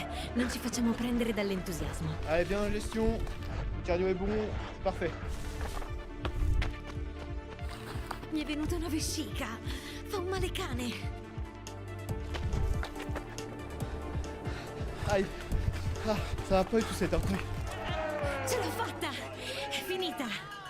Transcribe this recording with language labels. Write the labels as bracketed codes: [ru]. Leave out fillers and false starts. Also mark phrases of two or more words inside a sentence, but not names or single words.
[it] Non ci facciamo prendere dall'entusiasmo. [fr] Allez, bien en gestion. Le cardio est bon, c'est parfait. [it] Mi è venuta una vescica. Fa un male cane. [fr] Aïe. Ah, ça va pas du tout cette heure. [it] Ce l'ho fatta! È finita!